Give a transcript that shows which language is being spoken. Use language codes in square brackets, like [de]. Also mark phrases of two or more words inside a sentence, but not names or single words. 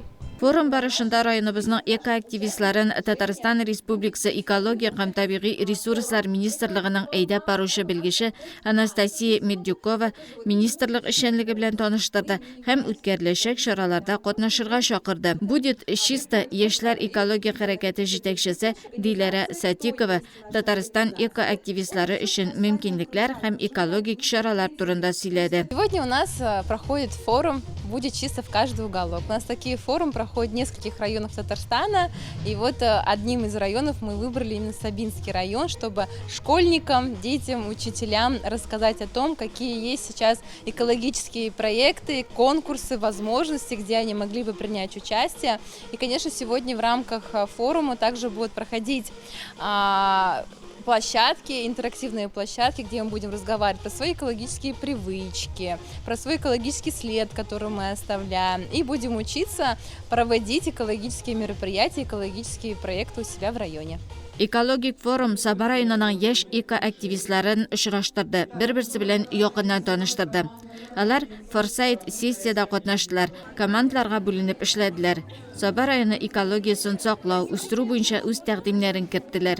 [tt] Форум барышында районыбызның эко-активистларын Татарстан Республикасы экология һәм табигый ресурслар министрлыгының әйдәп баручы белгече Анастасия Медюкова министрлык эшчәнлеге белән таныштырды һәм үткәреләчәк чараларда катнашырга чакырды. Будет чисто яшьләр экология хәрәкәте җитәкчесе Диләрә Сатикова Татарстан эко-активистлары өчен мөмкинлекләр һәм экологик чаралар турында сөйләде. [ru] Сегодня у нас проходит форум «Будет чисто в каждый уголок». У нас такие форумы проходят в нескольких районах Татарстана. И вот одним из районов мы выбрали именно Сабинский район, чтобы школьникам, детям, учителям рассказать о том, какие есть сейчас экологические проекты, конкурсы, возможности, где они могли бы принять участие. И, конечно, сегодня в рамках форума также будут проходить площадки, интерактивные площадки, где мы будем разговаривать про свои экологические привычки, про свой экологический след, который мы оставляем, и будем учиться проводить экологические мероприятия, экологические проекты у себя в районе. [tt] Экологик форум Саба районының яшь эко-активистларын очраштырды, бер-берсе белән якыннан таныштырды. Алар форсайт сессияда катнаштылар, командаларга бүленеп эшләделәр. Саба районы экологиясын саклау, үстерү буенча үз тәкъдимнәрен керттеләр.